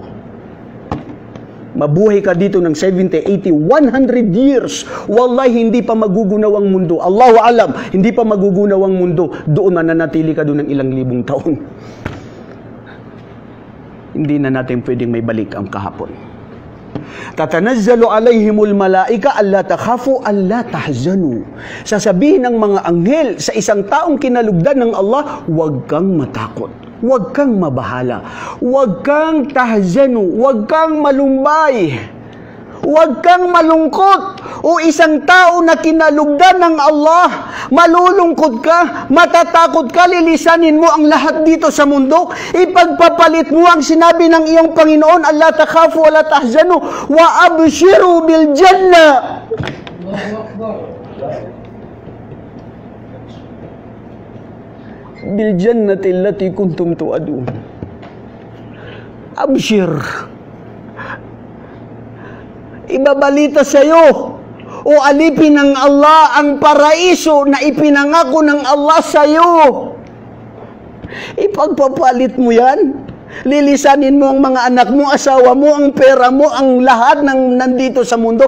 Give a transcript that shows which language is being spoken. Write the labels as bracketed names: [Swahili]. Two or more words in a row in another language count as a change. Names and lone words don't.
[Filipino] Mabuhay ka dito ng 70, 80, 100 years. Wallahi, hindi pa magugunaw ang mundo. [Arabic] الله أعلم, [Filipino] hindi pa magugunaw ang mundo. Doon mananatili ka doon ng ilang libong taon. Hindi na natin pwedeng may balik ang kahapon. [Arabic] تتنزل عليهم الملائكة ألا تخافوا ألا تحزنوا. [Filipino] Sasabihin ng mga anghel sa isang taong kinalugdan ng Allah, huwag kang matakot. Huwag kang mabahala. Huwag kang tahzanu. Huwag kang malumbay. Huwag kang malungkot. O isang tao na kinalugdan ng Allah, malulungkot ka, matatakot ka, lilisanin mo ang lahat dito sa mundo, ipagpapalit mo ang sinabi ng iyong Panginoon, [Arabic] ألا تخافوا ولا تحزنوا وأبشروا بالجنة. بالجنة التي كنتم توعدون. [Filipino] Abshir. Ibabalita sa iyo, o alipin ng Allah ang paraiso na ipinangako ng Allah sa iyo. Ipagpapalit mo yan. Lilisanin mo ang mga anak mo, asawa mo, ang pera mo, ang lahat ng nandito sa mundo.